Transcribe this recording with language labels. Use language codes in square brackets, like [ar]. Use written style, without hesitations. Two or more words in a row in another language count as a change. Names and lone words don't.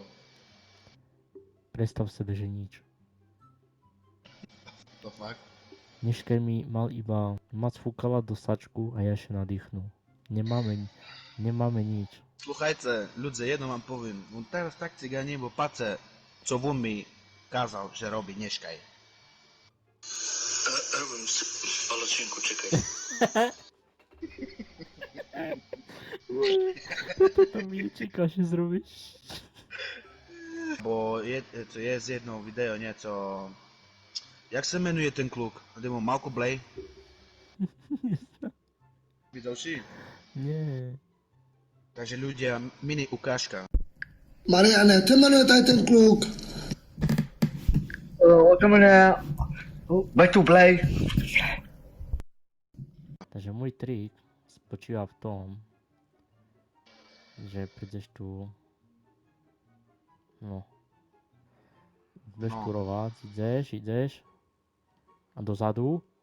[sk] Predstav sebe, že nič. To fakt? Dneska mi mal iba mac fúkala do sačku a ja ešte nadýchnul. Nemáme nič. Sluchajte, ľudia, jedno vám poviem. On teraz tak ciganie, bo pace, co on mi kázal, že robí dneškaj. Robím si palačinku, čekaj. Toto mi nečeká, že zrobíš. Bo je z jedno video nieco... Jak sa menuje ten kluk? Demo Malko Blay? Videl si? Nie. Takže ľudia, mini ukážka. [cs] Marianne, jak se jmenuje tady ten kluk? To jmenuje Back to Play. [sk] Takže môj trik spočíva v tom, že prídeš tu... No. Budeš No. kurovať, ideš. A dozadu.